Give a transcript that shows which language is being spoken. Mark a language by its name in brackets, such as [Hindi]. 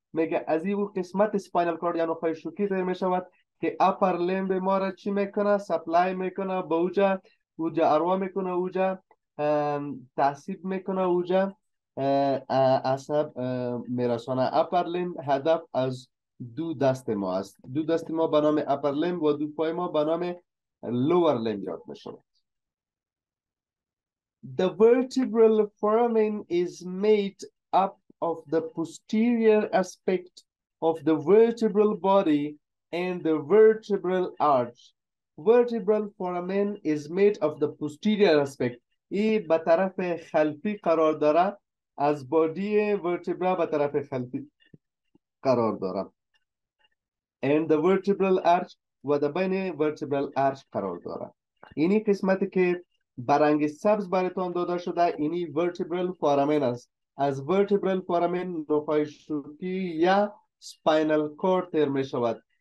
[Persian] میگه از این قسمت spinal cord یا نخاع شوکی تر می شود که upper limb ما را چی میکنه؟ سپلای میکنه به اوجا اروا میکنه، اوجا تعصیب میکنه، اوجا عصب میرسانه. upper limb هدف از دو دست ما است. دو دست ما به نام upper limb و دو پای ما به نام lower limb یاد می شود. [English] The vertebral foramen is made up of the posterior aspect of the vertebral body and the vertebral arch. Vertebral foramen is made of the posterior aspect. [Persian] ای به طرف خلفی قرار داره، از بادی vertebra به طرف خلفی قرار داره. [English] And the vertebral arch [Persian] و در بین vertebral arch قرار داره. اینی قسمتی که برنگ سبز براتون داده شده اینی vertebral foramen است. از vertebral foramen نخاع شوکی یا spinal cord تر می شود.